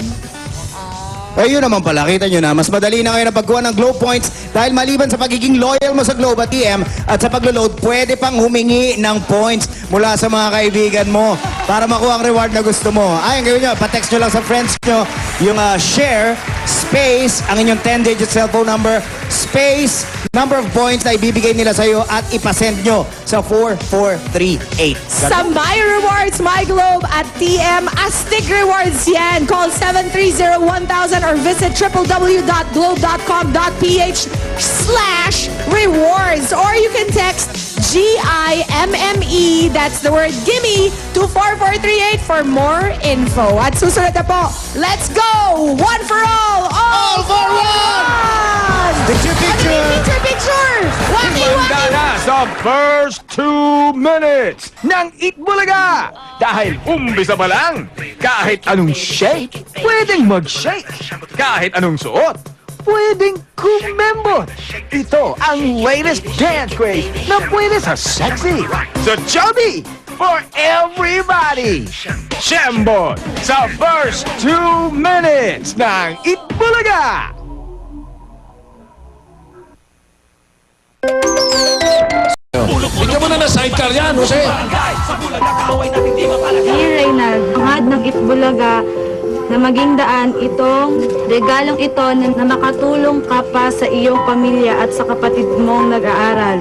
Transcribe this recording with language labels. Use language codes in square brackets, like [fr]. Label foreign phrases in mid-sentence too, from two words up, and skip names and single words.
[tl] Eh yun naman pala, kita nyo na, mas madali na ngayon ang pagkuha ng [en] Globe Points [tl] dahil maliban sa pagiging loyal mo sa Globe at TM at sa paglo-load, pwede pang humingi ng points mula sa mga kaibigan mo para makuha ang reward na gusto mo. Ay, ang gawin nyo, pa-text nyo lang sa friends nyo yung share, space, ang inyong 10-digit [en] cellphone number, [tl] space, [en] number of points [tl] na ibibigay nila sa'yo at ipasend nyo sa 4438. Sa My Rewards, My Globe at TM, Astig Rewards yan. [en] Call 730-1000 or visit www.globe.com.ph/rewards or you can text GIMME, that's the word gimme, to 4438 for more info. [tl] At susunod na po, [en] let's go! One for all for one! Picture, picture! Picture! Waki, [tl] Handa waki! na sa [en] first 2 minutes [tl] ng Itbulaga. Dahil umpisa pa lang, kahit anong shake, pwedeng mag-shake. Kahit anong suot, pwedeng kumembot. Ito ang [en] latest dance craze [tl] na pwede sa sexy, sa chubby, [en] for everybody. [tl] Shembot sa [en] first 2 minutes [tl] ng Itbulaga. Bigyan mo na ng sidecar yan, Jose. Dear Reynald, hangad ng Itbulaga na maging daan itong regalong ito na makatulong ka pa sa iyong pamilya at sa kapatid mong nag-aaral.